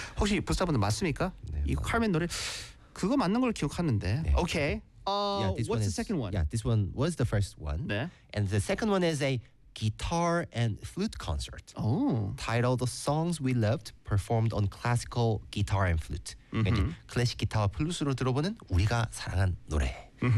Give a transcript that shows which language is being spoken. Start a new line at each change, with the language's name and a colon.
Korean: 혹시 부사분들 맞습니까? 네, 이 칼맨 노래 그거 맞는 걸 기억하는데.
English: 네. Okay. What's the second one? Yeah, this one was the first one.
Korean: 네.
English: And the second one is a guitar and flute concert. Oh. Titled "The Songs We Loved Performed on Classical Guitar and Flute."
Korean: 클래식 기타와 플루트로 들어보는 우리가 사랑한 노래.